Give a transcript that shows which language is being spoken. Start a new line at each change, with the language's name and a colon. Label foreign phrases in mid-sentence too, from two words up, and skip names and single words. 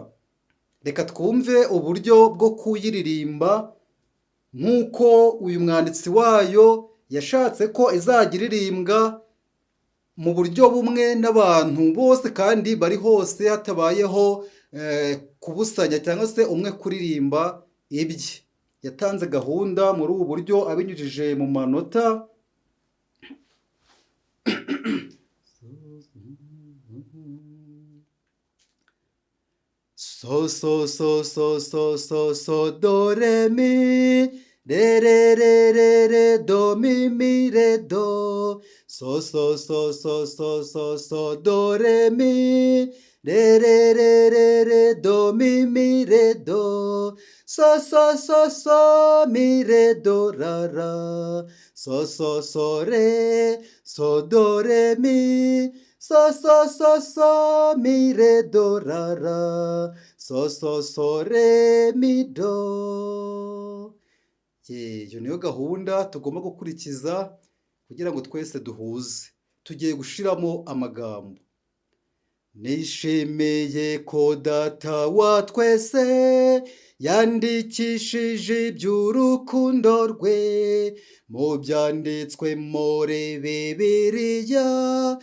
Kinyarwanda: Reka twumve uburyo bwo kuyiririmba nk'uko uyu mwanditsi wayo yashatse ko izajya iririmbwa mu buryo bumwe n'abantu bose kandi bari hose, hatabayeho kubusanya cyangwa se umwe kuririmba ibye. Yatanze gahunda muri ubu buryo abinyujije mu manota. So so so so so so so do re mi re re re re re do mi mi re do. So so so so so so so do re mi re re re re re do mi mi re do. So so so so mi re do ra ra. So so so re so do re mi. So so so so mi re do ra ra. So so so re mi do. Iyo niyo gahunda tugomba gukurikiza kugira ngo twese duhuze. Tugiye gushiramo amagambo. Nishimiye ko Data wa twese yandikishije iby'urukundo rwe mu byanditswe muri Bibiliya.